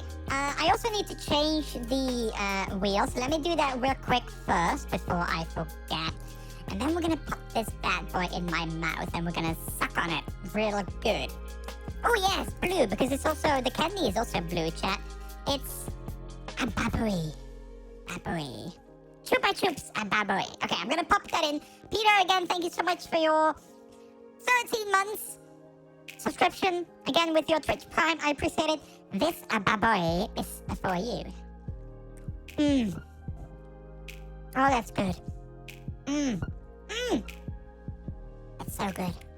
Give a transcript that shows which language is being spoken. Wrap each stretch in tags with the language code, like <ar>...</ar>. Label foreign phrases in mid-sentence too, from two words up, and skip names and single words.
<en>I also need to change the wheels. Let me do that real quick first before I forget. And then we're going to pop this bad boy in my mouth and we're going to suck on it real good. Oh yes, blue, because it's also, the candy is also blue, chat. It's a babbery. Babbery. Chupa Chups a babbery. Okay, I'm going to pop that in. Peter, again, thank you so much for your 13 months subscription. Again, with your Twitch Prime, I appreciate it. This ababoy is for you. Oh, that's good. That's so good.</en>